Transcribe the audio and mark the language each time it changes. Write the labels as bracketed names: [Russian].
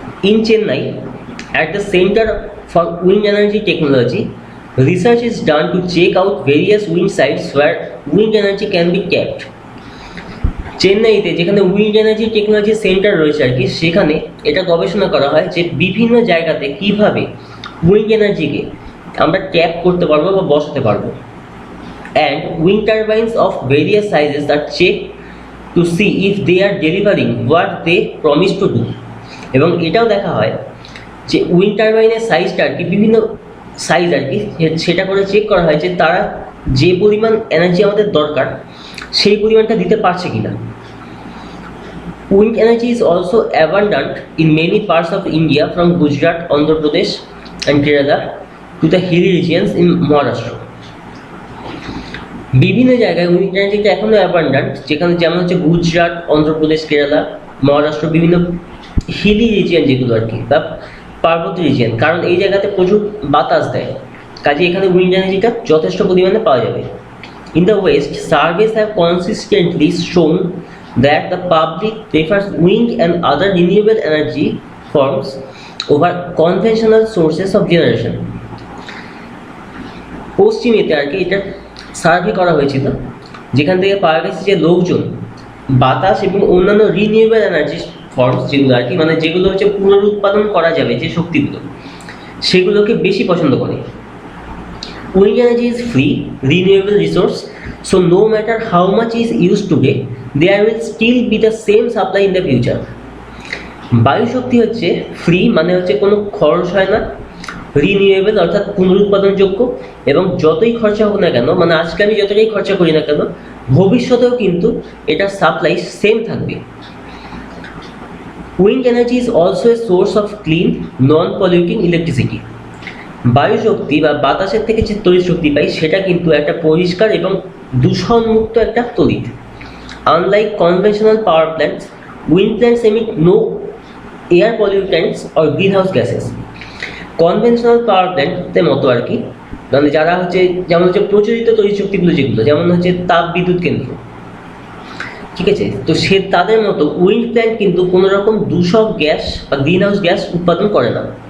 [English] In Chennai, at the Center for Wind Energy Technology, research is done to check out various wind sites where wind energy can be kept. [Bangla] চেন্নাইতে যেখানে wind energy technology centre রয়েছে আর কি, সেখানে এটা গবেষণা করা হয় যে বিভিন্ন জায়গাতে কিভাবে উইন্ড এনার্জিকে আমরা ট্যাপ করতে পারবো বা বসাতে পারবো। [English] And wind turbines of various sizes are check to see if they are delivering what they promise to do. [Bangla] এবং এটাও দেখা হয় যে উইন্ড টারবাইনের সাইজটা আর কি, বিভিন্ন সাইজ আর কি, সেটা করে চেক করা হয় যে তারা যে পরিমাণ এনার্জি আমাদের দরকার সেই পরিমাণটা দিতে পারছে কিনা। [English] Wind energy is also abundant in many parts of India, from Gujarat, Andhra Pradesh, and Kerala to the hilly regions in Maharashtra. [Bangla] বিভিন্ন জায়গায় উইন্ড এনার্জিটা এখনো অ্যাবান্ডান্ট, যেখানে যেমন হচ্ছে গুজরাট, অন্ধ্রপ্রদেশ, কেরালা, মহারাষ্ট্র, বিভিন্ন হিলি রিজিয়ন যেগুলো আর কি, বা পার্বত্য রিজিয়ন, কারণ এই জায়গাতে প্রচুর বাতাস দেয়, কাজে এখানে উইন্ড এনার্জিটা যথেষ্ট পরিমাণে পাওয়া যাবে। [English] In the West, surveys have consistently shown that the public prefers wind and other renewable energy forms over conventional sources of generation. [Bangla] পশ্চিমেতে আর কি এটা সার্ভে করা হয়েছিল, যেখান থেকে পাওয়া গেছে যে লোকজন বাতাস এবং অন্যান্য রিনিউয়েবল এনার্জি ফর্মস যেগুলো আর কি, মানে যেগুলো হচ্ছে পুনরুৎপাদন করা যাবে যে শক্তিগুলো, সেগুলোকে বেশি পছন্দ করে। [English] Wind energy is free, renewable resource, so no matter how much is used today, there will still be the same supply in the future. [Bangla] বায়ু শক্তি হচ্ছে ফ্রি, মানে হচ্ছে কোনো খরচ হয় না, রিনিউয়েবল অর্থাৎ পুনরুৎপাদনযোগ্য, এবং যতই খরচা হোক না কেন, মানে আজকে আমি যতটাই খরচা করি না কেন, ভবিষ্যতেও কিন্তু এটার সাপ্লাই সেম থাকবে। [English] Wind energy is also a source of clean, non-polluting electricity. [Bangla] বায়ু শক্তি বা বাতাসের থেকে যে তড়িৎ শক্তি পাই সেটা কিন্তু একটা পরিষ্কার এবং দূষণমুক্ত একটা তড়িৎ। [English] Unlike conventional power plants, wind plants emit no air pollutants or greenhouse gases. [Bangla] Conventional পাওয়ার প্ল্যান্টের মতো আর কি, মানে যারা হচ্ছে যেমন হচ্ছে প্রচলিত তড়িৎ শক্তিগুলো যেগুলো, যেমন হচ্ছে তাপ বিদ্যুৎ কেন্দ্র, ঠিক আছে, তো সে তাদের মতো উইন্ড প্ল্যান্ট কিন্তু কোনো রকম দূষক গ্যাস বা গ্রিনহাউস গ্যাস উৎপাদন করে না।